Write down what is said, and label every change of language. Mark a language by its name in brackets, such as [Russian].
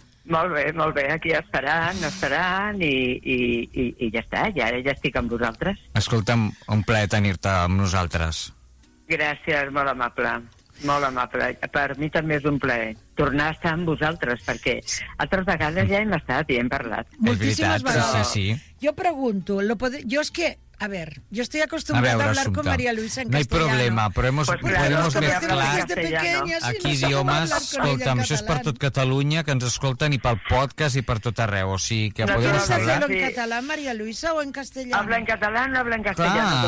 [Catalan] Molt bé, aquí esperant, i ja està, ja estic amb vosaltres. Escolta'm, un plaer tenir-te amb nosaltres. Gràcies, molt amable. Molt amable. Per mi també és un plaer tornar a estar amb vosaltres, perquè altres vegades ja hem estat i hem parlat. Moltíssimes vegades. Sí, sí. Jo pregunto, [Spanish] a ver, yo estoy acostumbrada a hablar con María Luisa en castellano. No hay problema, pero hemos, pues claro, podemos mezclar aquí idiomas. [Catalan] Escolta'm, això és per tot Catalunya, que ens escolten, i pel podcast i per tot arreu. O sigui, [Spanish] que no podemos hablar. ¿Quieres hacerlo en català, María Luisa, o en castellano? Habla en català, no habla en castellano.